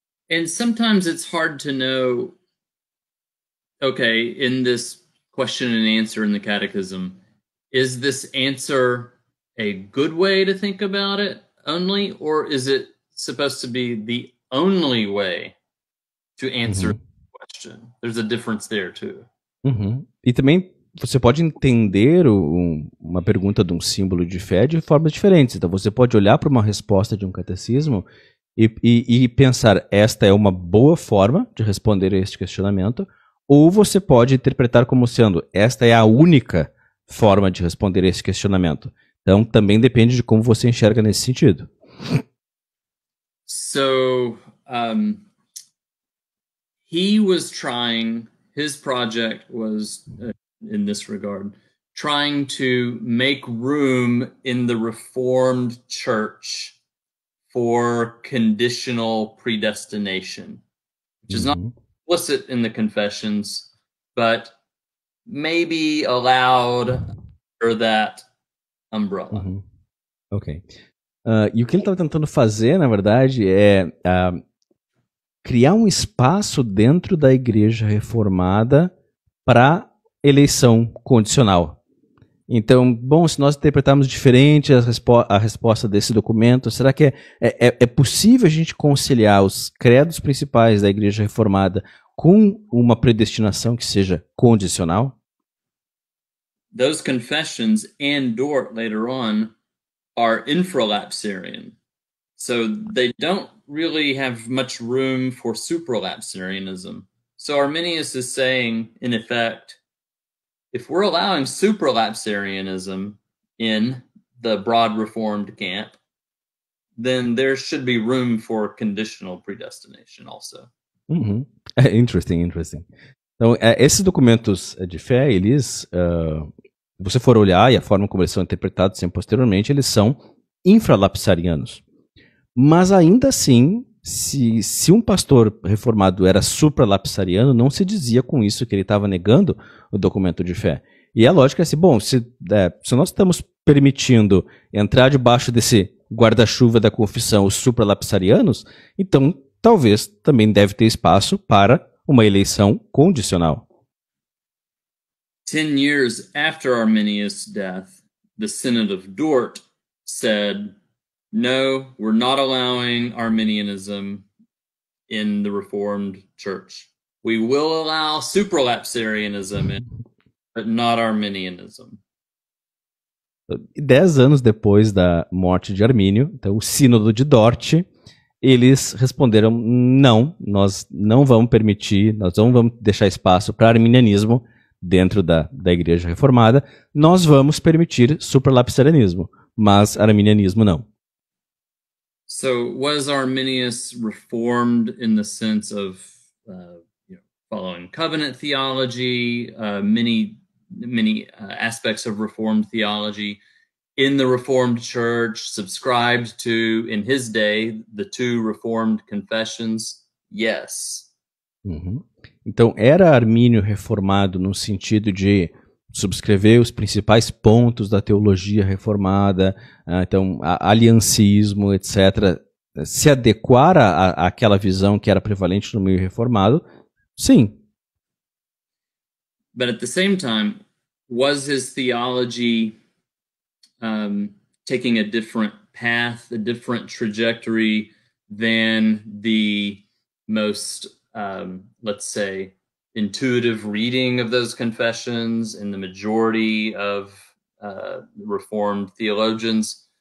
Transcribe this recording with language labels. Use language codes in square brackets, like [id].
[en] And sometimes it's hard to know, okay, in this question and answer in the catechism, is this answer a good way to think about it only, or is it supposed to be the only way to answer the question? There's a difference there too. [pt] E também você pode entender uma pergunta de um símbolo de fé de formas diferentes. Então você pode olhar para uma resposta de um catecismo e pensar, esta é uma boa forma de responder a este questionamento, ou você pode interpretar como sendo, esta é a única forma de responder a esse questionamento. Então também depende de como você enxerga nesse sentido. [en] So, he was trying, his project was, in this regard, trying to make room in the Reformed Church for conditional predestination, which is not explicit in the confessions, but maybe allowed under that umbrella. Ok. [pt] E o que ele estava tentando fazer, na verdade, é criar um espaço dentro da igreja reformada para eleição condicional. Então, bom, se nós interpretarmos diferente a resposta desse documento, será que é possível a gente conciliar os credos principais da Igreja Reformada com uma predestinação que seja condicional? [en] Those confessions and Dort later on are infralapsarian. So they don't really have much room for supralapsarianism. So Arminius is saying, in effect, if we're allowing supralapsarianism in the broad Reformed camp, then there should be room for conditional predestination also. Uhum. Interesting. [pt] Então, esses documentos de fé, eles, se você for olhar e a forma como eles são interpretados sempre posteriormente, eles são infralapsarianos. Mas ainda assim, se um pastor reformado era supralapsariano, não se dizia com isso que ele estava negando o documento de fé. E a lógica é assim, bom, se nós estamos permitindo entrar debaixo desse guarda-chuva da confissão os supralapsarianos, então talvez também deve ter espaço para uma eleição condicional. [en] 10 years after Arminius' death, the Synod of Dort said, no, we're not allowing Arminianism in the Reformed Church. We will allow supralapsarianism in, but not Arminianism. [pt] 10 anos depois da morte de Armínio, então o Sínodo de Dort, eles responderam, não, nós não vamos permitir, nós não vamos deixar espaço para arminianismo dentro da Igreja Reformada, nós vamos permitir supralapsarianismo, mas arminianismo não. [en] So was Arminius reformed in the sense of following covenant theology, many aspects of Reformed theology in the Reformed Church, subscribed to, in his day, the two Reformed confessions? Yes. Uhum. [pt] Então, era Armínio reformado no sentido de subscrever os principais pontos da teologia reformada, então, aliancismo, etc., se adequar àquela visão que era prevalente no meio reformado, sim. [en] But at the same time, was his theology taking a different path, a different trajectory than the most, let's say, intuitive reading of those confessions in the majority of Reformed theologians?